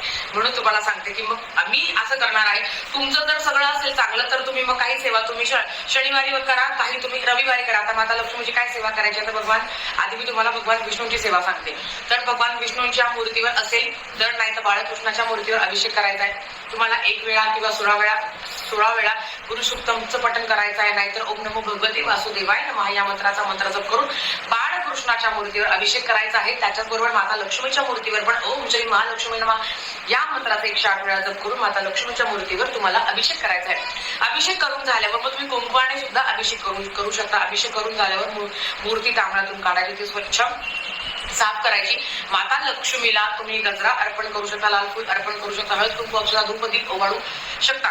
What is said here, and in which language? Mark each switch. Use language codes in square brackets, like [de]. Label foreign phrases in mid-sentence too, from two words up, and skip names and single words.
[mr] म्हणून तुम्हाला सांगते की मग आम्ही असं करणार आहे. तुमचं जर सगळं असेल चांगलं तर तुम्ही मग काही सेवा तुम्ही शनिवारी करा, काही तुम्ही रविवारी करा. आता माता लक्ष्मीची काय सेवा करायची तर भगवान आधी मी तुम्हाला भगवान विष्णूंची सेवा सांगते. तर भगवान विष्णूंच्या मूर्तीवर असेल तर, नाही तर बाळकृष्णाच्या मूर्तीवर अभिषेक करायचा आहे. तुम्हाला 1 वेळा किंवा 16 वेळा गुरुसुक्तमचं पठण करायचं आहे. नाहीतर [sa] ओम नमो भगवते वासुदेवाय नमः [mr] या मंत्र जप करून बाळकृष्णाच्या मूर्तीवर अभिषेक करायचा आहे. त्याच्याचबरोबर माता लक्ष्मीच्या मूर्तीवर पण [sa] ओम श्री महालक्ष्मी नमः [mr] या मंत्राचा 108 वेळा जप करून माता लक्ष्मीच्या मूर्तीवर तुम्हाला अभिषेक करायचा आहे. अभिषेक करून झाल्यावर मग तुम्ही कुंकवाने सुद्धा अभिषेक करू शकता. अभिषेक करून झाल्यावर मूर्ती तांबड्यातून काढायची, ती स्वच्छ साफ करायची. माता लक्ष्मीला तुम्ही गजरा अर्पण करू शकता, लाल फूल अर्पण करू शकता, हळद कुंकू अक्षता धूप दीप ओवाळू शकता.